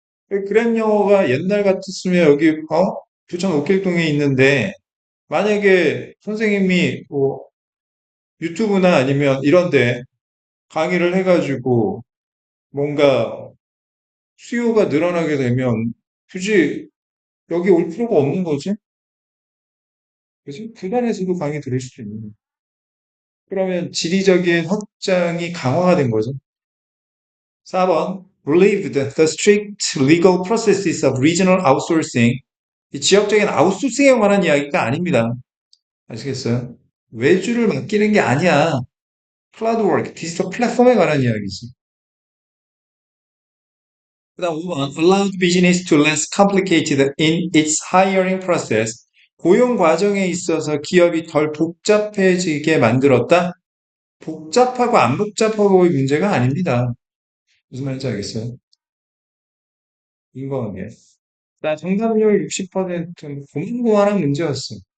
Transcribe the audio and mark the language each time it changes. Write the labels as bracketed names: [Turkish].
[Korean] 그랩 영어가 옛날 같았으면 여기, 부천 옥길동에 있는데, 만약에 선생님이 뭐 유튜브나 아니면 이런데 강의를 해가지고 뭔가 수요가 늘어나게 되면 굳이 여기 올 필요가 없는 거지? 그지? 부단에서도 강의 들을 수 있는. 그러면 지리적인 확장이 강화가 된 거죠. 4번. [English] Relieved the strict legal processes of regional outsourcing. [Korean] 이 지역적인 아웃소싱에 관한 이야기가 아닙니다. 아시겠어요? 외주를 맡기는 게 아니야. 클라우드 워크, 디지털 플랫폼에 관한 이야기지. 그다음 5번. [English] Allowed business to less complicated in its hiring process. [Korean] 고용 과정에 있어서 기업이 덜 복잡해지게 만들었다? 복잡하고 안 복잡하고의 문제가 아닙니다. 무슨 말인지 알겠어요? 인과관계. 나 정답률 60%는 고만고만한 문제였어.